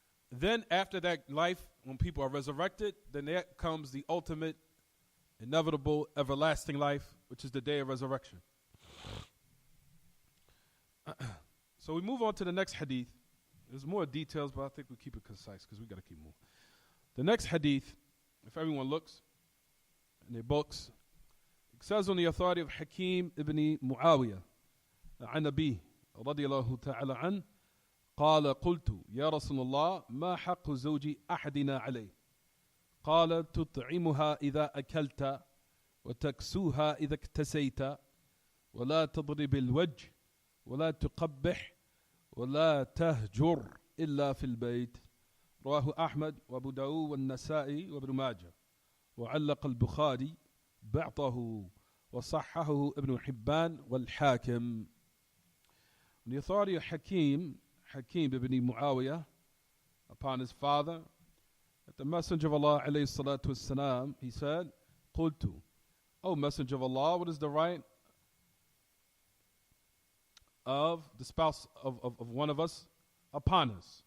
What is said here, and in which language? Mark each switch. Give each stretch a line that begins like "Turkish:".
English: Then after that life, when people are resurrected, then there comes the ultimate, inevitable, everlasting life, which is the day of resurrection. So we move on to the next hadith. There's more details, but I think we'll keep it concise because we got to keep moving. The next hadith, if everyone looks in their books, it says on the authority of Hakim ibn Muawiyah,
Arabic: عن أبيه رضي الله تعالى عنه قال قلت يا رسول الله ما حق زوج أحدنا عليه قال تطعمها إذا أكلت وتكسوها إذا اكتسيت ولا تضرب الوجه ولا تقبح ولا تهجر إلا في البيت. رواه أحمد وأبو داود والنسائي وابن ماجه، وعلق البخاري بعضه وصححه ابن حبان والحاكم.
English: The authority of Hakim ibn Muawiyah upon his father, that the Messenger of Allah alayhi salatu wassalam, he said, قلت, O Messenger of Allah, what is the right of the spouse of one of us upon us?